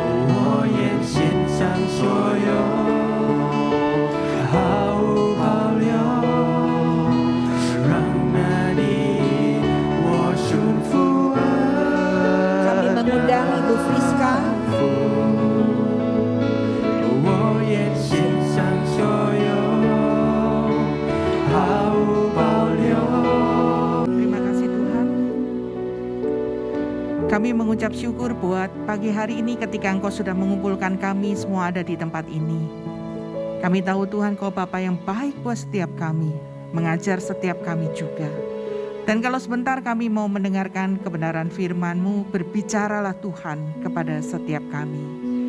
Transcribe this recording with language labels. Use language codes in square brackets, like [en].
[zh] 我愿献上所有，毫无保留，让那你我顺服 [id] Kami mengundang Ibu Friska, [zh] 我愿献上所有，毫无保留。 [id] terima kasih Tuhan. Kami mengucap syukur buat pagi hari ini ketika Engkau sudah mengumpulkan kami semua ada di tempat ini. Kami tahu Tuhan Kau Bapa yang baik buat setiap kami, mengajar setiap kami juga. Dan kalau sebentar kami mau mendengarkan kebenaran firman-Mu, berbicaralah Tuhan kepada setiap kami.